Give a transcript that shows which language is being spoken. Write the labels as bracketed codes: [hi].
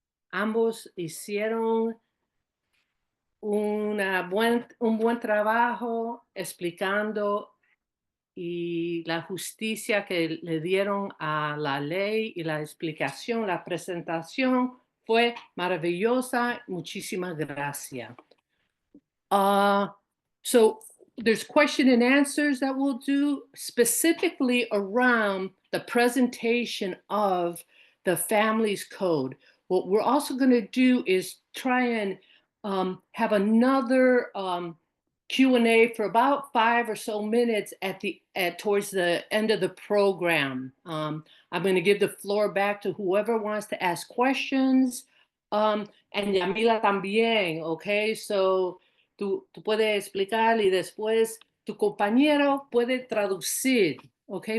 [es] Ambos hicieron un buen trabajo explicando y la justicia que le dieron a la ley y la explicación, la presentación fue maravillosa. Muchísimas gracias. [en] So there's question and answers that we'll do specifically around the presentation of the Families Code. What we're also going to do is try and have another Q&A for about 5 or so minutes towards the end of the program. I'm going to give the floor back to whoever wants to ask questions, and Yamila [es] también, [en] okay? [es] So tú puedes explicar y después tu compañero puede traducir, okay?